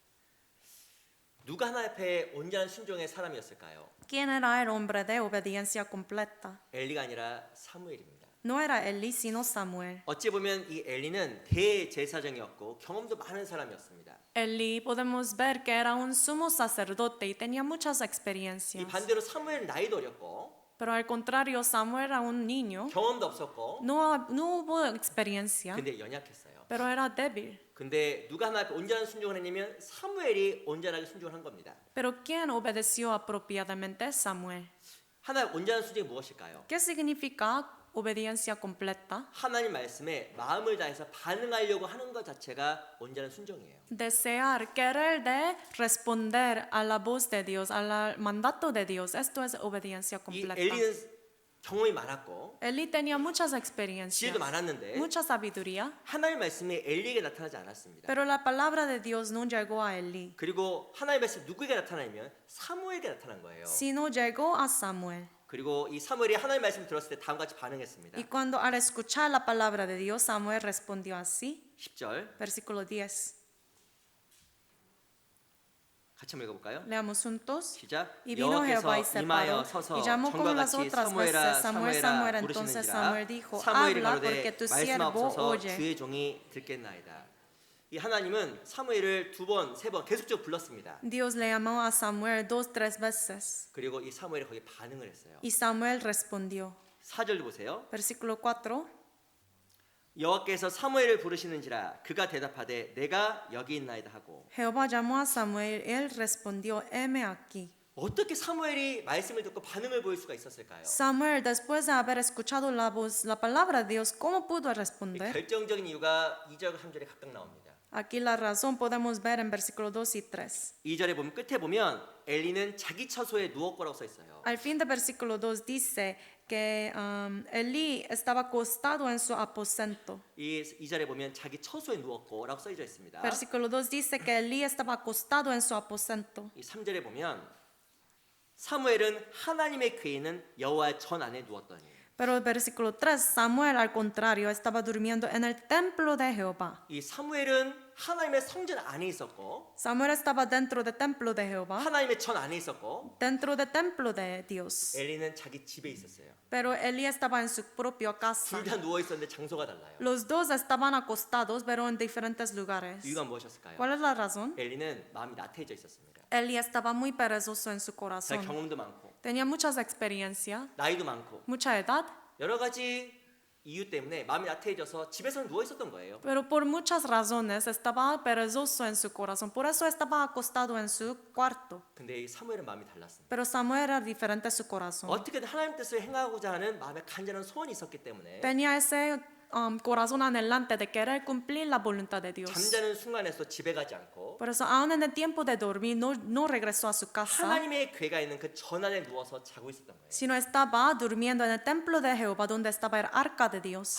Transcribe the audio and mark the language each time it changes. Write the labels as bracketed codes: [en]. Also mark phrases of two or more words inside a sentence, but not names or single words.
[ko] 누가 하나님 앞에 온전한 순종의 사람이었을까요? [es] ¿Quién era el hombre de obediencia completa? [ko] 엘리가 아니라 사무엘입니다. [es] No era Elí, sino Samuel. [ko] 어찌 보면 이 엘리는 대제사장이었고 경험도 많은 사람이었습니다. [es] Elí podemos ver que era un sumo sacerdote y tenía muchas 이 experiencias. [ko] 반대로 사무엘은 나이도 어렸고 [es] Pero al contrario, Samuel era un niño, [ko] 경험도 없었고 [es] no hubo experiencia, [ko] 근데 연약했어요. [es] pero era débil. [ko] 근데 누가 하나님 앞에 온전한 순종을 했냐면 사무엘이 온전하게 순종을 한 겁니다. [es] Pero ¿quién obedeció apropiadamente? Samuel. [ko] 하나님 온전한 순종이 무엇일까요? [es] ¿Qué significa obediencia completa? [ko] 하나님 말씀에 마음을 다해서 반응하려고 하는 것 자체가 온전한 순종이에요. [es] Desear, querer de responder a la voz de Dios, al mandato de Dios. Esto es obediencia 이 completa. [ko] 엘리는 경험이 많았고 [es] Elí tenía muchas [ko] 지혜도 [es] experiencias, [ko] 많았는데 [es] mucha sabiduría, [ko] 하나님 말씀이 엘리에게 나타나지 않았습니다. [es] pero la palabra de Dios no llegó a Elí, [ko] 그리고 하나님 말씀 누구에게 나타나냐면 사무엘에게 나타난 거예요. [es] sino llegó a Samuel. [ko] 그리고 이 사무엘이 하나님 말씀 들었을 때 다음과 같이 반응했습니다. [es] Y cuando al escuchar la palabra de Dios, Samuel respondió así, [ko] 10절 [es] versículo 10. [ko] 같이 한번 읽어볼까요? [es] Leamos juntos. [ko] 시작. [es] Y vino Jehová y [ko] 여호와께서 [es] se [ko] 임하여 [es] paró [ko] 서서 [es] y llamó como [ko] 전과 [es] las [ko] 같이 [es] otras [ko] 사무엘아 [es] veces, Samuel, Samuel. [ko] 사무엘아 [es] Entonces [ko] 부르시는지라 [es] Samuel dijo, [ko] 사무엘이 [es] habla porque [ko] 가로되 [es] tu siervo [ko] 말씀하옵소서 [es] oye. [ko] 주의 종이 듣겠나이다. 이 하나님은 사무엘을 두 번, 세 번 계속적으로 불렀습니다. [es] Dios le llamó a Samuel 2, 3 veces. [ko] 그리고 이 사무엘이 거기에 반응을 했어요. [es] Y Samuel respondió. [ko] 4절도 보세요. [es] Versículo 4. [ko] 여호와께서 사무엘을 부르시는지라 그가 대답하되 내가 여기 있나이다 하고. [es] Jehová llamó a Samuel, él respondió, heme aquí. [ko] 어떻게 사무엘이 말씀을 듣고 반응을 보일 수가 있었을까요? [es] Samuel, después de haber escuchado la voz, la palabra de Dios, ¿cómo pudo 이 responder? [ko] 결정적인 이유가 2절과 3절에 각각 나옵니다. [es] Aquí la razón podemos ver en versículo 2 y 3. [ko] 2절에 보면 끝에 보면 엘리는 자기 처소에 누웠고라고 써 있어요. [es] Al fin del versículo 2 dice que Elí estaba acostado en su aposento. [ko] 이 2절에 보면 자기 처소에 누웠고라고 써져 있습니다. [es] Versículo 2 dice que Elí estaba acostado en su aposento. [ko] 이 3절에 보면 사무엘은 하나님의 궤에 있는 여호와의 전 안에 누웠더니. [es] Pero el versículo 3, Samuel al contrario estaba durmiendo en el templo de Jehová. [ko] 이 사무엘은 하나님의 성전 안에 있었고 [es] Samuel estaba dentro del templo de Jehová, [ko] 하나님의 전 안에 있었고 [es] dentro del templo de Dios. [ko] 엘리는 자기 집에 있었어요. [es] Pero Elí estaba en su propia casa. [ko] 둘 다 누워 있었는데 장소가 달라요. [es] Los dos estaban acostados, pero en diferentes lugares. [ko] 이유가 무엇이었을까요? [es] ¿Cuál es la razón? [ko] 엘리는 마음이 나태해져 있었습니다. [es] Elí estaba muy perezoso en su 자, corazón. [ko] 경험도 많고 [es] Tenía muchas experiencias, [ko] 나이도 많고 [es] mucha edad, [ko] 여러 가지 이유 때문에 마음이 나태해져서 집에서 누워 있었던 거예요. [es] pero por muchas razones estaba perezoso en su corazón. Por eso estaba acostado en su cuarto. [ko] 근데 이 사무엘은 마음이 달랐습니다. [es] Pero Samuel era diferente en su corazón. [ko] 어떻게든 하나님 뜻을 행하고자 하는 마음에 간절한 소원이 있었기 때문에 [es] Tenía ese corazón anhelante de querer cumplir la voluntad de Dios. [ko] 잠자는 순간에서 집에 가지 않고 [es] Por eso, aún en el tiempo de dormir, no regresó a su casa, [ko] 하나님의 궤가 있는 그 전 안에 누워서 자고 있었던 거예요. [es] sino estaba durmiendo en el templo de Jehová, donde estaba el arca de Dios.